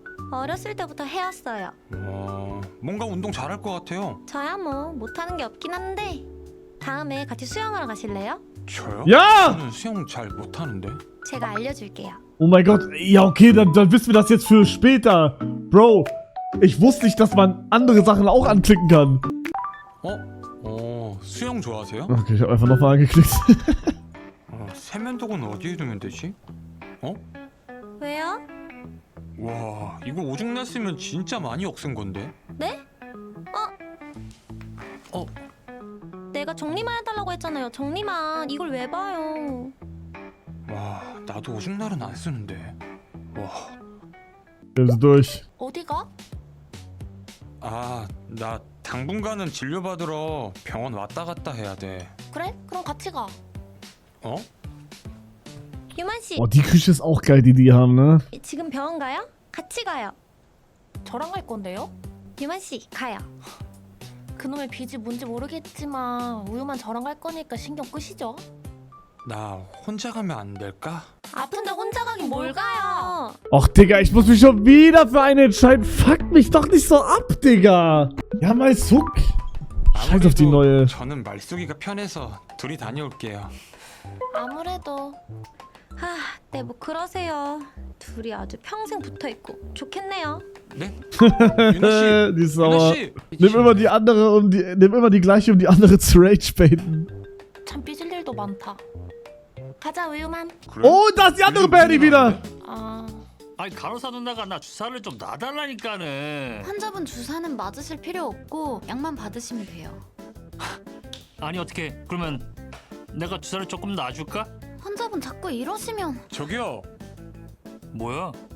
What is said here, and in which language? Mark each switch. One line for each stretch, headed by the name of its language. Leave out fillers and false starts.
Korean: 어렸을 때부터 해왔어요. 와, 뭔가 운동 잘할 것 같아요. 저야 뭐 못하는 게 없긴 한데 다음에 같이 수영하러 가실래요? 저요?
German: Ja!
Korean: 저는 수영 잘 못하는데. 제가 알려줄게요.
German: Oh mein Gott. Ja, okay, dann wissen wir das jetzt für später. Bro, ich wusste nicht, dass man andere Sachen auch anklicken kann.
Korean: 수영 좋아하세요?
German: Okay, ich habe einfach nochmal angeklickt.
Korean: 세면도구는 어디에 두면 되지? 왜요? 와, 이거 오줌 났으면 진짜 많이 억센 건데. 네? 내가 정리만 해달라고 했잖아요. 정리만. 이걸 왜 봐요? 와, 나도 오줌 날은 안 쓰는데. 와,
German: Wir sind durch.
Korean: 어디가? 아, 나 당분간은 진료 받으러 병원 왔다 갔다 해야 돼. 그래? 그럼 같이 가. 어? 유만 씨,
German: Oh, die Küche ist auch geil, die die haben, ne?
Korean: 지금 병원 가요? 같이 가요. 저랑 갈 건데요? 유만 씨, 가요. 그놈의 빚이 뭔지 모르겠지만 우유만 저랑 갈 거니까 신경 끄시죠. 나 혼자 가면 안 될까? 아픈데 혼자 가긴 뭘 가요?
German: Och, Digga, ich muss mich schon wieder für eine entscheiden. Fuck mich doch nicht so ab, Digga. Ja, mal Zuck. Scheiß auf die neue.
Korean: 저는 말쏘기가 편해서 둘이 다녀올게요. 아무래도 네, 뭐 그러세요. 둘이 아주 평생 붙어 있고 좋겠네요. 네? 유나 씨,
German: Die ist
Korean: 유나
German: sauer.
Korean: 씨.
German: Nimm immer die andere nimm immer die gleiche, um die andere zu ragebaiten.
Korean: 참 삐질 일도 많다. 가자 우유만. 그래?
German: Oh, da ist die andere Berry wieder.
Korean: 아, 아니 간호사 누나가 나 주사를 좀 놔달라니까는. 환자분 주사는 맞으실 필요 없고 약만 받으시면 돼요. 아니 어떻게 그러면 내가 주사를 조금 놔줄까? 환자분 자꾸 이러시면 저기요. 뭐야?